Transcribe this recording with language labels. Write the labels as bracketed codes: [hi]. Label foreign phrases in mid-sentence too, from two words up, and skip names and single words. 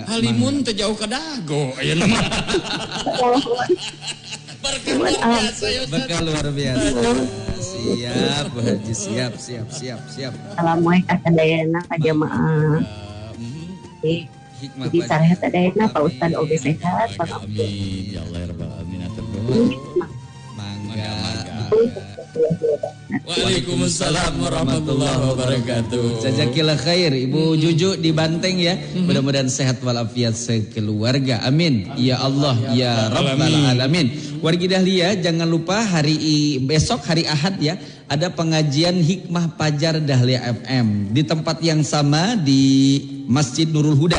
[su] Halimun teh jauh ka Dago aya nama. [id] Berkah luar biasa. Siap Bu Haji, siap. [su] Assalamualaikum kadayana ka jamaah. Jadi sarehat kadayana Pak Ustad oge sehat Pak. [ar] آمين يا الله يا رب العالمين. [su] Mangga. [ar] وعليكم السلام ورحمة الله وبركاته. جزاك الله خير [id] Ibu Juju di Banteng ya. Mudah-mudahan sehat walafiat sekeluarga. [ar] آمين. يا الله يا رب العالمين. [id] Wargi Dahlia jangan lupa besok hari Ahad ya, ada pengajian Hikmah Fajar Dahlia FM di tempat yang sama di Masjid Nurul Huda.